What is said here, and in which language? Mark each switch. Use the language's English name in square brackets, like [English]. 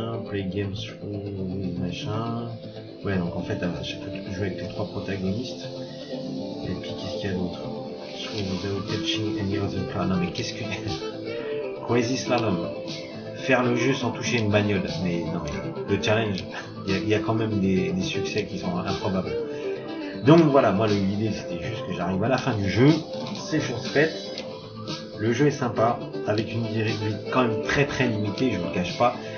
[English] Play games through machin. [French] Ouais, donc en fait, à chaque fois tu peux jouer avec les 3 protagonistes. Et puis qu'est-ce qu'il y a d'autre? [English] Without touching any other car. [French] Non mais qu'est-ce que... Crazy Slalom. Faire le jeu sans toucher une bagnole. Mais non mais le challenge, il y a quand même des succès qui sont improbables. Donc voilà, moi l'idée c'était juste que j'arrive à la fin du jeu. C'est chose faite. Le jeu est sympa, avec une durée de vie quand même très très limitée, je ne vous le cache pas.